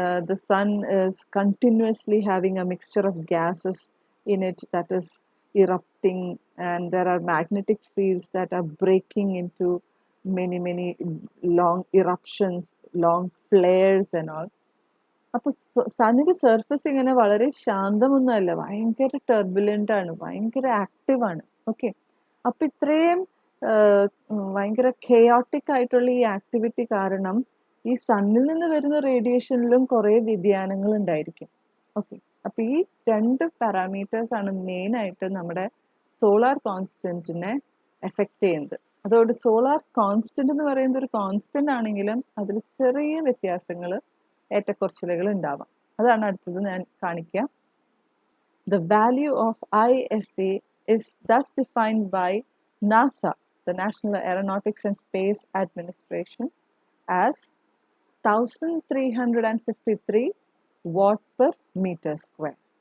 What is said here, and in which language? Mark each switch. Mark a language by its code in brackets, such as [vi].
[en] The sun is continuously having a mixture of gases in it that is erupting, and there are magnetic fields that are breaking into many long eruptions, long flares and all. [ml] അപ്പോൾ സണ്ണിൻ്റെ surface ഇങ്ങനെ വളരെ ശാന്തമൊന്നുമല്ല, ഭയങ്കര ടെർബുലൻ്റ് ആണ്, ഭയങ്കര ആക്റ്റീവാണ്. Okay, അപ്പം ഇത്രയും ഭയങ്കര chaotic ആയിട്ടുള്ള ഈ ആക്ടിവിറ്റി കാരണം ഈ സണ്ണിൽ നിന്ന് വരുന്ന റേഡിയേഷനിലും കുറേ വ്യതിയാനങ്ങൾ ഉണ്ടായിരിക്കും. ഓക്കെ, അപ്പം ഈ രണ്ട് പാരാമീറ്റേഴ്സ് ആണ് മെയിനായിട്ട് നമ്മുടെ സോളാർ കോൺസ്റ്റൻറ്റിനെ എഫക്റ്റ് ചെയ്യുന്നത്. അതുകൊണ്ട് സോളാർ കോൺസ്റ്റന്റ് എന്ന് പറയുന്നത് ഒരു കോൺസ്റ്റന്റ് ആണെങ്കിലും അതിൽ ചെറിയ വ്യത്യാസങ്ങൾ, ഏറ്റക്കുറച്ചിലുകൾ ഉണ്ടാവാം. അതാണ് അടുത്തത് ഞാൻ കാണിക്കാം. [en] The value of ISA is thus defined by NASA, the National Aeronautics and Space Administration, as 1353 watt per meter square.